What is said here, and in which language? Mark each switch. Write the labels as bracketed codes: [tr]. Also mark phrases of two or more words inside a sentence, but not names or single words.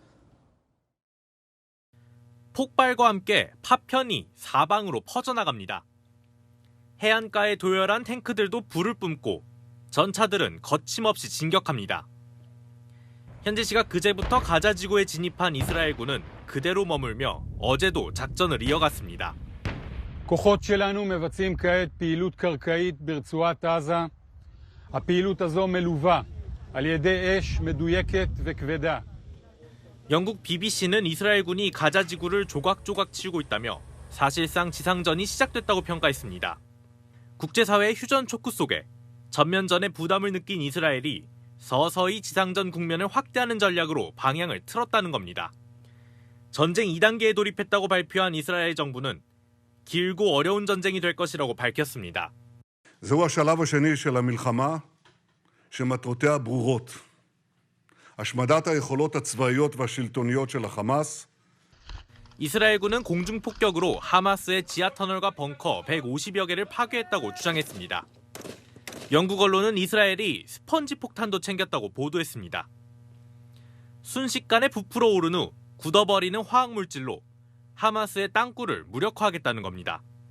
[ko] 폭발과 함께 파편이 사방으로 퍼져나갑니다. 해안가에 도열한 탱크들도 불을 뿜고 전차들은 거침없이 진격합니다. 현지 시각 그제부터 가자 지구에 진입한 이스라엘군은 그대로 머물며 어제도 작전을 이어갔습니다. [he] כוחות שלנו מבצעים כעת פעילות קרקעית ברצועת עזה. הפעילות הזו מלווה על ידי אש מדויקת וכבדה. [ko] 영국 BBC는 이스라엘군이 가자 지구를 조각조각 치우고 있다며 사실상 지상전이 시작됐다고 평가했습니다. 국제사회의 휴전 촉구 속에 전면전의 부담을 느낀 이스라엘이 서서히 지상전 국면을 확대하는 전략으로 방향을 틀었다는 겁니다. 전쟁 2단계에 돌입했다고 발표한 이스라엘 정부는 길고 어려운 전쟁이 될 것이라고 밝혔습니다. [he] זהו השלב השני של המלחמה שמטרותיה ברורות. השמדת היכולות הצבאיות והשלטוניות של החמאס. [ko] 이스라엘군은 공중폭격으로 하마스의 지하터널과 벙커 150여 개를 파괴했다고 주장했습니다. 영국 언론은 이스라엘이 스펀지 폭탄도 챙겼다고 보도했습니다. 순식간에 부풀어 오른 후 굳어버리는 화학물질로 하마스의 땅굴을 무력화하겠다는 겁니다.